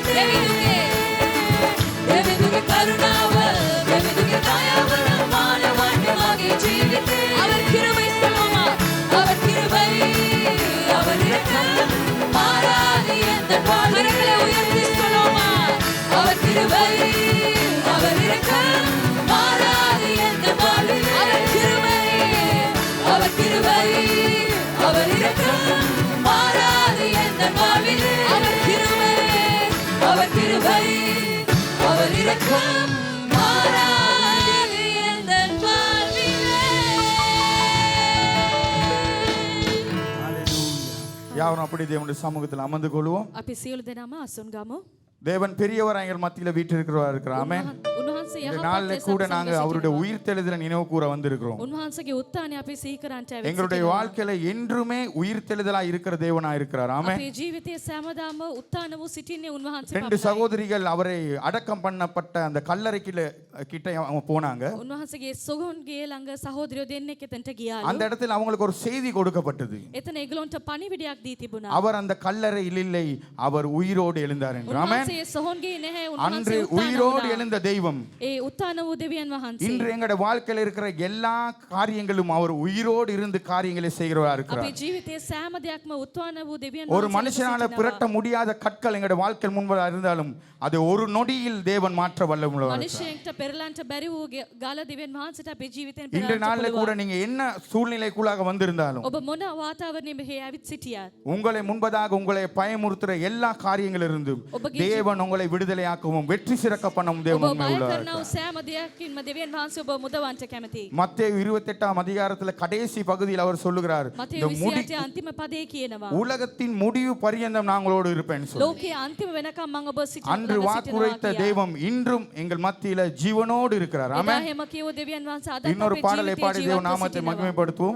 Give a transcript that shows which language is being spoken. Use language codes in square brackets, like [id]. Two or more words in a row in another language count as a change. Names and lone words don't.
[si] දෙවිඳුගේ දෙවිඳුගේ කරුණාව දෙවිඳුගේ දයාව මානවන්නේ මගේ ජීවිතේ [ta] அவர் கிருபை சொல்லுமா அவர் கிருபை அவர் இரக்கம் மாறாது எந்த வாழ்விலே உயர்த்தி சொல்லுமா அவர் கிருபை அவர் இரக்கம் மாறாது எந்த வாழ்விலே அவர் கிருபை அவர் கிருபை அவர் இரக்கம் மாறாது எந்த வாழ்விலே அவர் கிருபை அவர் கிருபை அவர் இரக்கம் மாறாது எந்த வாழ்விலே யாவரும் அப்படி தேவனுடைய சமூகத்தில் அமர்ந்து கொள்வோம். [si] අපි සියලු දෙනාම අසුන් ගමු. [ta] தேவன் பெரியவர் எங்கள் மத்தியில வீற்றிருக்கிறவரா இருக்கிறார். ஆமென். [si] උන්වහන්සේ [ta] இந்த நாள்ல கூட நாங்க அவருடைய உயிர்த்தெழுதலை நினைவு கூற வந்திருக்கிறோம். [si] උන්වහන්සේගේ උත්ථානය අපි සිහි කරන්ට ඇවිත් [ta] எங்களுடைய வாழ்க்கையில என்றுமே உயிர்த்தெழுதலா இருக்கிற தேவனா இருக்கிறார். ஆமென். [si] අපේ ජීවිතයේ සෑමදාම උත්ථාන වූ සිටින්නේ උන්වහන්සේ [ta] ரெண்டு சகோதரிகள் அவரை அடக்கம் பண்ணப்பட்ட அந்த கல்லறைக்கில கிட்ட அவங்க போனாங்க. [si] උන්වහන්සේගේ සොගොන්ගේ ළඟ සහෝදරයෝ දෙන්නෙක් එතනට ගියාලු. [ta] அந்த இடத்துல அவங்களுக்கு ஒரு செய்தி கொடுக்கப்பட்டது. [si] එතන ඒගොල්ලන්ට පණිවිඩයක් දී තිබුණා. [ta] அவர் அந்த கல்லறையில் இல்லை, அவர் உயிரோடு எழுந்தார் என்று. ஆமென். [si] උන්වහන්සේ සොහොන්ගේ නැහැ [ta] அன்று [si] උන්වහන්සේ [ta] உயிரோடு எழுந்த தெய்வம் [si] ඒ උත්ථාන වූ දෙවියන් වහන්සේ [ta] இன்று எங்களுடைய வாழ்க்கையில இருக்கிற எல்லா காரியங்களும் அவர் உயிரோடு இருந்து காரியங்களை செய்கிறவரா இருக்கிறார். [si] අපේ ජීවිතයේ සෑම දෙයක්ම උත්ථාන වූ දෙවියන් [ta] ஒரு [si] වහන්සේ [ta] மனுஷனால புரட்ட முடியாத கற்கள் எங்களுடைய வாழ்க்கையில் முன்பா இருந்தாலும் அது ஒரு நொடியில் தேவன் மாற்ற வல்லவராக இருக்கிறார். [si] මනුෂ්‍යයෙක්ට පෙරලන්ට බැරි වූ ගාල දෙවියන් වහන්සේට අපේ ජීවිතෙන් [ta] இன்று [si] පෙරලන්ට [ta] நாள்ல கூட [si] පුළුවන්. [ta] நீங்க என்ன சூழ்நிலைக்குள்ளாக வந்திருந்தாலும் [si] ඔබ මොන වාතාවරණයෙ මෙහි ඇවිත් සිටියත් [ta] உங்களை முன்பதாக உங்களை பயமுறுத்துற எல்லா காரியங்களிலிருந்தும் தேவன் உங்களை விடுதலையாக்கவும் வெற்றி சிறக்க பண்ணவும் தேவன் [si] ඔබ [ta] உண்மை [si] බය [ta] உள்ளவர். [si] කරන වූ සෑම දෙයකින්ම දෙවියන් වහන්සේ ඔබ මුදවන්ට කැමතියි. [ta] மத்தேயு 28ஆம் அதிகாரத்துல கடைசி பகுதியில் அவர் சொல்லுகிறார், [si] මතේ [ta] இந்த முடி [si] 28 අන්තිම පදේ කියනවා. [ta] உலகத்தின் முடிவு பரியந்தம் நாங்களோடு இருப்பேன்னு சொல்லி. [si] ලෝකයේ අන්තිම වෙනකම් මම ඔබ [ta] அன்று வாக்குரைத்த தெய்வம் இன்றும் எங்கள் மத்தியில ஜீவனோடு இருக்கிறார். [si] එදා [ta] ஆமென். [si] හැම කියව දෙවියන් වහන්සේ අද [ta] இன்னொரு [si] අපේ [ta] பாடலை [si] ජීවිතයේ [ta] பாடி தேவ [si] ජීවත්ව [ta] நாமத்தை [si] සිටිනවා. [ta] மகிமைப்படுத்துவோம்.